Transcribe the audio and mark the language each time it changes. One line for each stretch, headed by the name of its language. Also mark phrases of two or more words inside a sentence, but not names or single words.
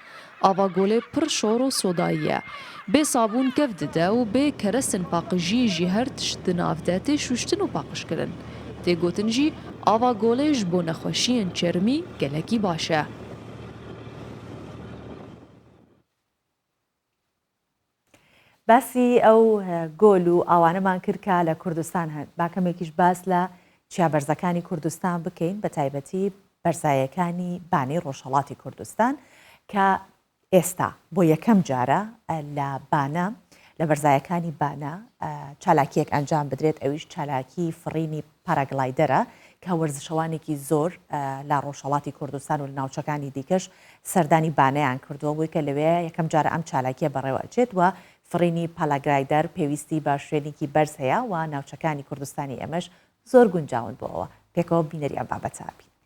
Kurdish: Ava golê pir şor û sodayî ye. Bê sabûn kev dide û bê kerestin paqijî jî her tişt di nav de tê şûştin û paqijkirin. Tê gotin jî ava golê ji bo nexweşiyên çermî gelekî baş e.
Central Kurdish: باسی ئەو گۆل و ئاوانەمان کرد کە لە کوردستان هەن با کەمێکیش باس لە چیابەرزەکانی کوردستان بکەین بە تایبەتی بەرزایەکانی بانەی ڕۆژهەڵاتی کوردستان کە ئێستا بۆ یەکەم جارە لە بانە لە بەرزایەکانی بانە چالاکیەک ئەنجام بدرێت ئەویش چالاکی فڕینی پاراگلایدەرە کە وەرزشەوانێکی زۆر لە ڕۆژهەڵاتی کوردستان و لە ناوچەکانی دیکەش سەردانی بانەیان کردووە بووی کە لەوێ یەکەم جارە ئەم چالاکیە بەڕێوەچێت و فڕینی پاراگلایدەر پێویستی بە شوێنێکی بەرز هەیە و ناوچەکانی کوردستانی ئێمەش زۆر گونجاون بووەوە پێکەوە بینەری ئەم بابەتابی.